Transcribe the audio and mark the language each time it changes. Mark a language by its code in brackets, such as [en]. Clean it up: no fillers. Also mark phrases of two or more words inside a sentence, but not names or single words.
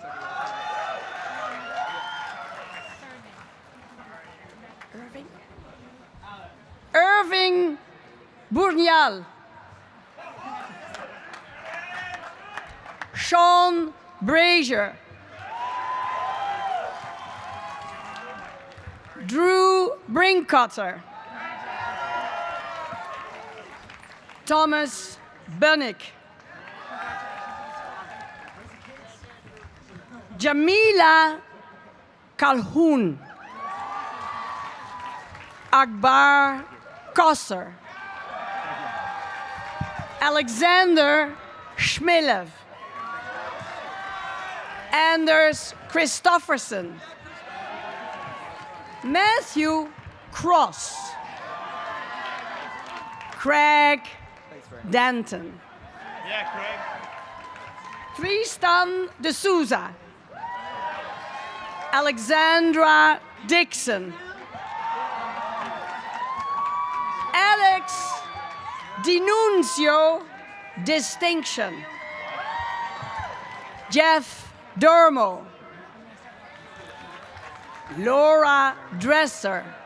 [en] Irving Bournial. Sean Brazier. Drew Brinkcutter. Thomas Bunnick. Jamila Calhoun. Akbar Kosser. Alexander Shmilev. Anders Christofferson. Matthew Cross. Craig Danton. Yeah, Craig. Tristan de Souza. Alexandra Dixon. Alex Denuncio Distinction. Jeff Dermo. Laura Dresser.